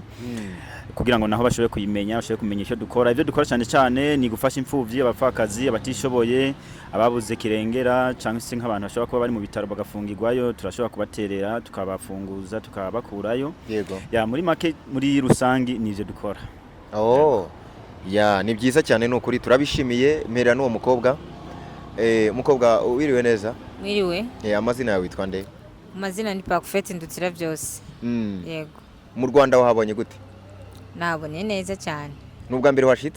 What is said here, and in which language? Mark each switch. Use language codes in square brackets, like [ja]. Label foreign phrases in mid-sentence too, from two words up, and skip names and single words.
[rn] Kugira ngo naho bashobe kuyimenya bashobe kumenya icyo dukora. Ivyo dukora cyane ni gufasha imfuvyi abapfakazi abatishoboye ababuze kirengera cyangwa se nk'abantu bashobora kuba bari mu bitaro bagafungirwayo turashobora kubaterera tukabafunguza tukabakurayo. Yego. Ya muri make muri rusangi nivyo dukora. Ya ni byiza cyane no kuri turabishimiye mera n'uwo mukobwa. Mukobwa wiriwe neza? Mwiriwe. Amazina yawe witwa nde? Amazina ni Pakufete ndutira byose. Yego. Mu Rwanda wahabonye gute? Nabonye neza cyane. Nubwa mbere washitse?